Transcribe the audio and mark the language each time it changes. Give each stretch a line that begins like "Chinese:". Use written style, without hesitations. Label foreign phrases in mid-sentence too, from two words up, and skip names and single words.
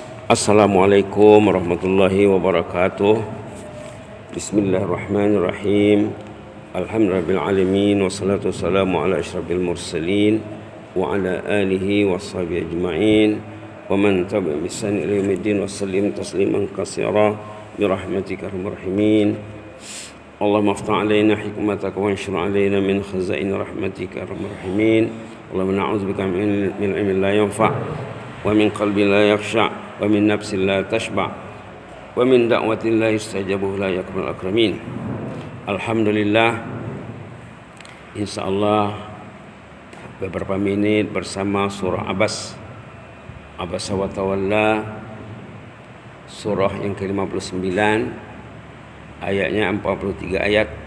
Arabic: السلام عليكم ورحمة الله وبركاته. بسم الله الرحمن الرحيم. الحمد لله الرحمن الرحيم. والصلاة والسلام على أشرف المرسلين وعلى آله وصحبه أجمعين ومن تبعهم بإحسان إلى يوم الدين وسلم تسليما كثيرا برحمتك أرحم الراحمين. اللهم افتح علينا حكمتك وانشر علينا من خزائن رحمتك أرحم الراحمين. اللهم نعوذ بك من علم لا ينفع ومن قلب لا يخشع ومن نفس لا تشبع ومن دعوة لا يستجاب لا يكمل أكرمين.
Indonesian: Alhamdulillah, insyaallah beberapa menit bersama surah Abasa wa Tawalla, surah yang ke-59, ayatnya 43 ayat.